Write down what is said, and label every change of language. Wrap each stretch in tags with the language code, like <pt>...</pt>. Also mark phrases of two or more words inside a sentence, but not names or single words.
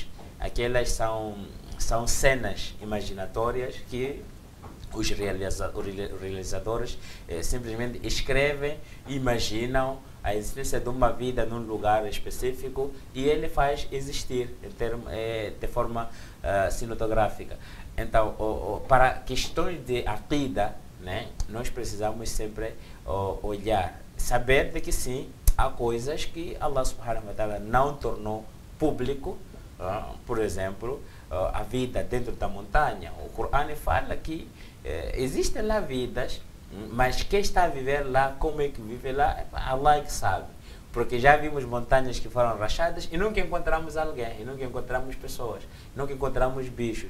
<pt>Aquelas são cenas imaginatórias que os realizadores simplesmente escrevem, imaginam a existência de uma vida num lugar específico e ele faz existir de forma cinematográfica. Então, para questões de aqida, né, nós precisamos sempre olhar, saber de que sim, há coisas que</pt> <ar>الله سبحانه وتعالى</ar> <pt>não tornou público. Por exemplo, a vida dentro da montanha. O Corão fala que existem lá vidas, mas quem está a viver lá, como é que vive lá, Allah é que sabe. Porque já vimos montanhas que foram rachadas e nunca encontramos alguém, e nunca encontramos pessoas, nunca encontramos bichos.</pt>